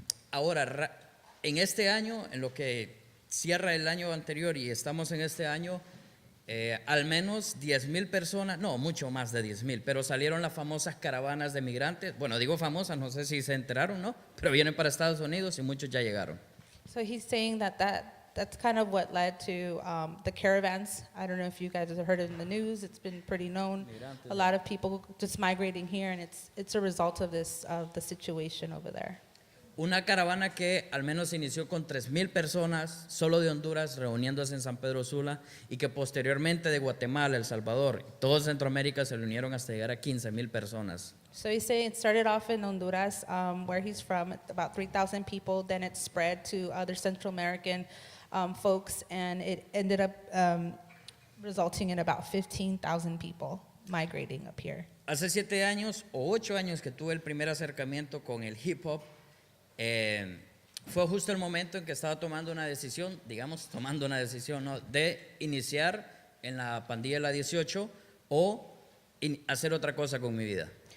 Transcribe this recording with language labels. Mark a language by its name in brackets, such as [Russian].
[Spanish] Ahora, en este año, en lo que cierra el año anterior y estamos en este año, al menos 10,000 personas, no, mucho más de 10,000, pero salieron las famosas caravanas de migrantes. Bueno, digo famosas, no sé si se enteraron, ¿no? Pero vienen para Estados Unidos y muchos ya llegaron. [English] So he's saying that's kind of what led to the caravans. I don't know if you guys have heard it in the news. It's been pretty known. A lot of people just migrating here, and it's a result of the situation over there. [Spanish] Una caravana que al menos inició con 3,000 personas solo de Honduras reuniéndose en San Pedro Sula y que posteriormente de Guatemala, El Salvador, todo Centroamérica se le unieron hasta llegar a 15,000 personas. [English] So he's saying it started off in Honduras, where he's from, about 3,000 people. Then it spread to other Central American folks, and it ended up resulting in about 15,000 people migrating up here. [Spanish] Hace 7 años o 8 años que tuve el primer acercamiento con el hip hop, fue justo el momento en que estaba tomando una decisión, ¿no? De iniciar en la pandilla de la 18 o hacer otra cosa con mi vida.